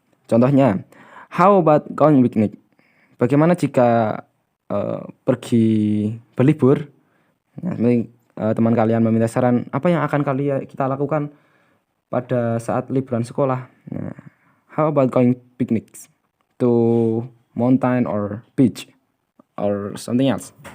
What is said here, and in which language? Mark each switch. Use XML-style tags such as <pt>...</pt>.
<id>Contohnya,</id> <en>how about going picnic?</en> <id>Bagaimana jika pergi berlibur? Nah, teman kalian meminta saran, apa yang akan kita lakukan pada saat liburan sekolah?</id> <en>Nah, how about going picnics to mountain or beach or something else?</en>